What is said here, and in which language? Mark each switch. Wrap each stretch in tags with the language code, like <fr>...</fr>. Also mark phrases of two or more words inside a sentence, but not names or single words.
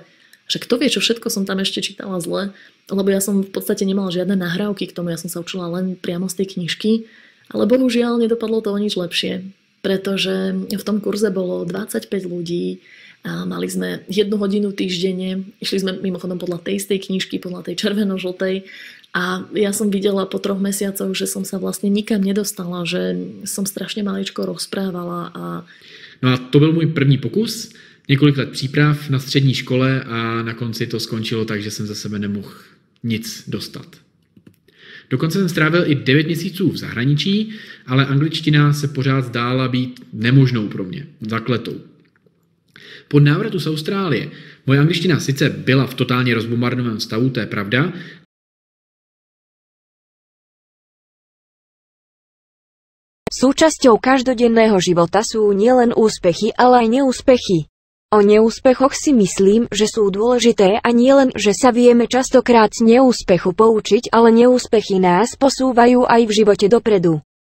<sk>Že kto vie, čo všetko som tam ešte čítala zle, lebo ja som v podstate nemala žiadne nahrávky k tomu, ja som sa učila len priamo z tej knižky, ale bohužiaľ nedopadlo to o nič lepšie, pretože v tom kurze bolo 25 ľudí a mali sme 1 hodinu týždenne, išli sme mimochodom podľa tej istej knižky, podľa tej červeno-žltej a ja som videla po 3 mesiacoch, že som sa vlastne nikam nedostala, že som strašne maličko rozprávala a...</sk> <cs>No a to byl můj první pokus, několik let příprav na střední škole a na konci to skončilo tak, že jsem za sebe nemohl nic dostat. Dokonce jsem strávil i 9 měsíců v zahraničí, ale angličtina se pořád zdála být nemožnou pro mě, zakletou. Po návratu z Austrálie moje angličtina sice byla v totálně rozbombardovaném stavu, to je pravda,</cs> <sk>Súčasťou každodenného života sú nielen úspechy, ale aj neúspechy. O neúspechoch si myslím, že sú dôležité a nielen, že sa vieme častokrát z neúspechu poučiť, ale neúspechy nás posúvajú aj v živote dopredu.</sk>